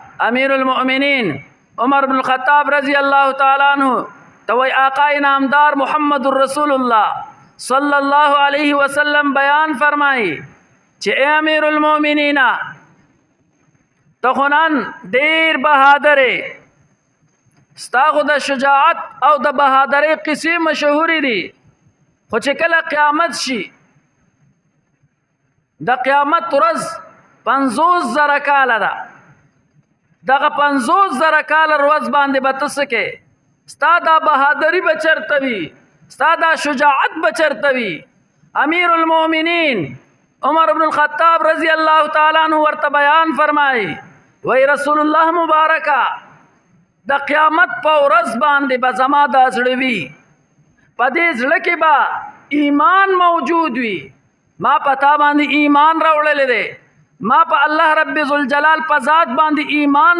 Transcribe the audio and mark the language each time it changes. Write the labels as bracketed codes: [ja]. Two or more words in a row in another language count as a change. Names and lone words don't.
[ps] امیر المؤمنین عمر بن الخطاب [ar] رضی اللہ تعالی عنہ [ur] تو آقا نامدار [ps] محمد رسول اللہ [ar] صلی اللہ علیہ وسلم [ur] بیان فرمائی [ps] چې اے امیر المؤمنین ته خو نن ډیر بهادر ستا خو د شجاعت او د بهادرۍ قصې مشهورې دي خو چې کله قیامت شي د قیامت ورځ 50,000 کاله ده دغه 50,000 کاله ورځ باندې به ته څه کې ستا دا بهادري به چېرته وي ستا دا شجاعت به چېرته وي امیر المؤمنین عمر بن الخطاب رضی [ar] اللہ تعالی عنہ [ps] ورته [ur] بیان فرمائی [ps] وی رسول الله مبارکه د قیامت په ورځ باندې به زما دا زړه وي په دې زړه کې به ایمان موجود وي ما په تا باندې ایمان راوړلی دی ما په الله رب ذوالجلال په ذات باندې ایمان